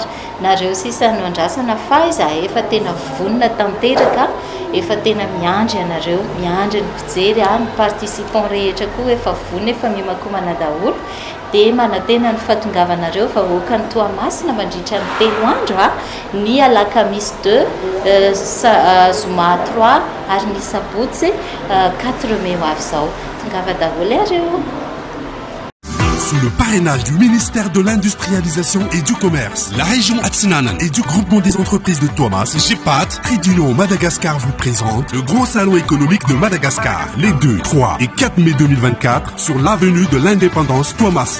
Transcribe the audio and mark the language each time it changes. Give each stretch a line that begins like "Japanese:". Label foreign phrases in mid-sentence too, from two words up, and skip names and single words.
Malagasy: Nareo sisa no andrasana fa izahay efa tena vonona tanteraka, efa tena miandry ianareo, miandry ny mpijery ny participant rehetra koa efa vonona, efa mimakomana daholo. Dia manantena ny fahatongavanareo vahoaka ny Toamasina mandritra ny 3 andro ny alakamisy 2, zoma 3 ary ny sabotsy 4 mai ho avy izao. Tongava daholo iareo.
French: Sous le parrainage du ministère de l'Industrialisation et du Commerce, la région Atsinanan et du groupement des entreprises de Thomas, GEPAT, Trade Union Madagascar vous présente le gros salon économique de Madagascar, les 2, 3 et 4 mai 2024 sur l'avenue de l'Indépendance Thomas.